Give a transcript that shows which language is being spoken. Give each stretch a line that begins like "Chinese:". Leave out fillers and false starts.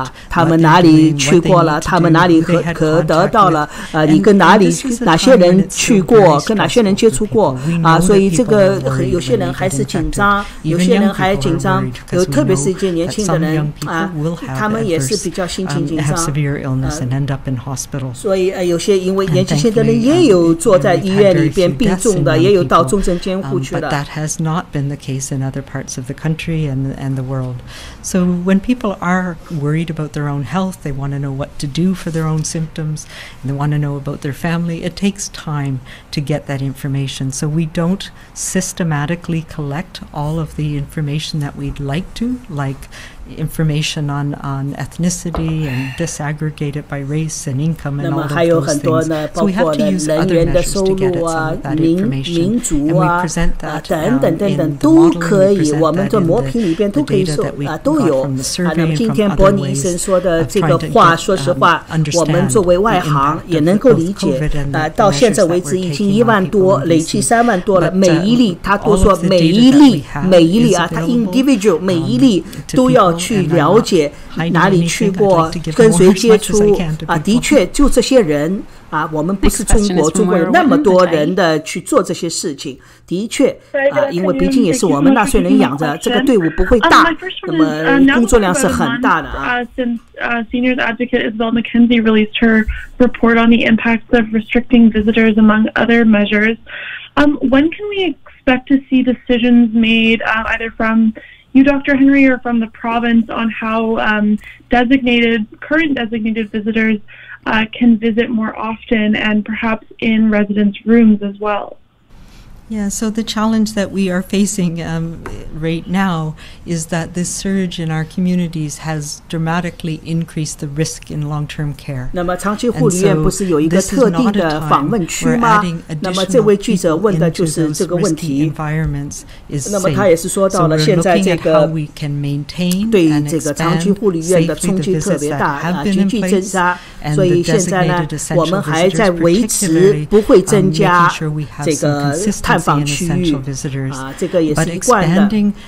Chinese: 他们哪里去过了，他们哪里可得到了你跟哪些人去过，跟哪些人接触过所以这个有些人还是紧张，有些人还紧张，特别是一些年轻的人他们也是比较心情紧张所以有些因为年轻的人也有坐在医院里边病重的，也有到重症监护去的。
English: But that has not been the case in other parts of the country and the world. So when people are worried about their own health, they want to know what to do for their own symptoms, and they want to know about their family. It takes time to get that information. So we don't systematically collect all of the information that we'd like to, like information on ethnicity and disaggregate it by race and income and all of those things. So we have to use other measures to get at some of that information. And we present that in the modeling we present in the data that we got from the survey and from other ways of trying to get understand the impact of COVID and the measures that we're taking on people in BC. But all of the data that we have is
Chinese: individual 每一例都要去了解哪里去过，跟谁接触的确就这些人我们不是中国有那么多人的去做这些事情，的确因为毕竟也是我们纳税人养着，这个队伍不会大，那么工作量是很大的
English: Since Seniors Advocate Isabel McKenzie released her report on the impacts of restricting visitors among other measures, when can we expect to see decisions made either from you, Dr. Henry, or from the province on how current designated visitors can visit more often and perhaps in residence rooms as well? Yeah, so the challenge that we are facing right now is that this surge in our communities has dramatically increased the risk in long-term care.
Chinese: 那么长期护理院不是有一个特定的访问区吗？那么这位记者问的就是这个问题。那么他也是说到了现在这个对这个长期护理院的冲击特别大急剧增加，所以现在呢，我们还在维持不会增加这个探访区域这个也是一贯的。